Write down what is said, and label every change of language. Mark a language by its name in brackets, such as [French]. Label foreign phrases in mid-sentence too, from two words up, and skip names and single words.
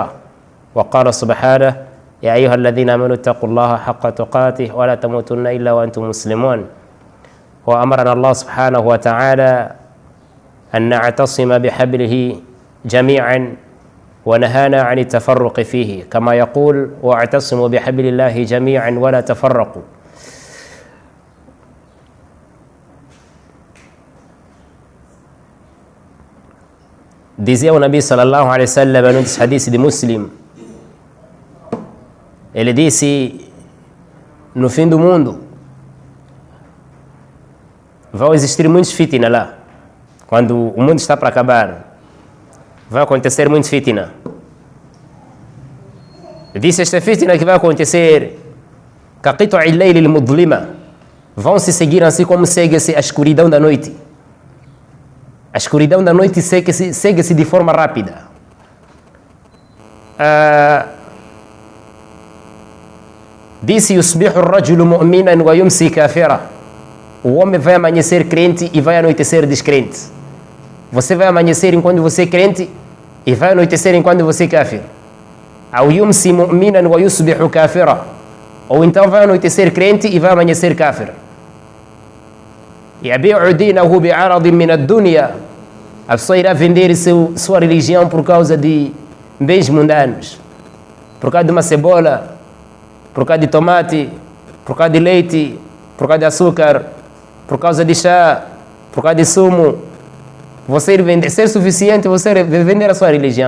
[Arabic] وقال سبحانه: يا أيها الذين آمنوا اتقوا الله حق تقاته ولا تموتن إلا وأنتم مسلمون. وأمرنا الله سبحانه وتعالى أن نعتصم بحبله جميعا، ونهانا عن التفرق فيه، كما يقول: واعتصموا بحبل الله جميعا ولا تفرقوا. [Portuguese] Dizia o Nabi [Arabic] صلى الله عليه وسلم [Portuguese] num dos hadiths de Muslim, ele disse: no fim do mundo vão existir muitos fitna lá. Quando o mundo está para acabar, vai acontecer muitos fitna. Disse: esta fitna que vai acontecer, [Arabic] كقطع الليل المظلم, [Portuguese] vão se seguir assim como segue-se a escuridão da noite. A escuridão da noite segue-se de forma rápida. Disse: [Arabic] يصبح الرجل مؤمنا ويمسي كافرا. [Portuguese] O homem vai amanhecer crente e vai anoitecer descrente. Você vai amanhecer enquanto você é crente e vai anoitecer enquanto você é kafir. [Arabic] Ou يمسي مؤمنا ويصبح كافرا. [Portuguese] Ou então vai anoitecer crente e vai amanhecer kafir. [Arabic] يبيع دينه بعرض من الدنيا. [Portuguese] A pessoa irá vender sua religião por causa de bens mundanos, por causa de uma cebola, por causa de tomate, por causa de leite, por causa de açúcar, por causa de chá, por causa de sumo. Você ir vender, ser suficiente, você vender a sua religião.